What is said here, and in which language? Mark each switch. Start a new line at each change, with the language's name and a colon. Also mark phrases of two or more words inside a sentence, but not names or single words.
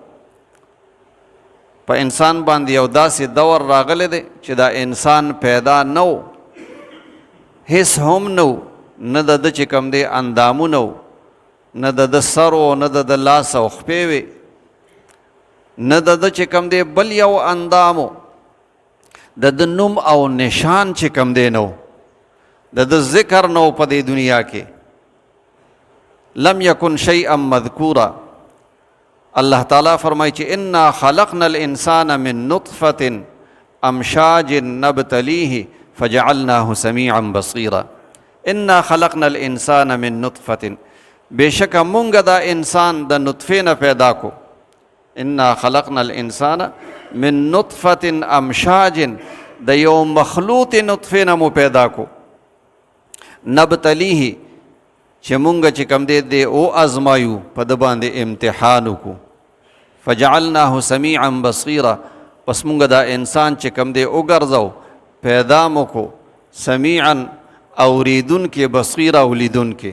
Pashto: په انسان باندې یو داسې دور راغلی دی چې دا انسان پیدا نو، هیڅ هم نو، نه د چې کوم دی اندامونه و، نه د سر و، نه د لاس او خپې وې، نه د چې کوم دی بل یو اندامو، د نوم او نشان چې کوم دی نو، د ذکر نو په دې دنیا کې.
Arabic: لم یکن شیئا مذکورا.
Pashto: الله تعالی فرمایي چې
Arabic: انا خلقنا الانسان من نطفة امشاج نبتلیه فجعلناه سمیعا بصیرا. انا خلقنا الانسان من نطفة،
Pashto: بشک مونږ دا انسان د نطفه نه پیدا کو.
Arabic: انا خلقنا الانسان من نطفة امشاج،
Pashto: د یو مخلوط نطفه نه مو پیدا کو. نبتلیه، چې مونږ چې کم دی او ازمایو، په د باندې امتحان وکړو.
Arabic: فجعلناه سمیعا بصیرا،
Pashto: پس مونږ دا انسان چې کم دی وګرځو، پیدا مو کو سمیعا اوریدون کې، بصیرا ولیدون کې.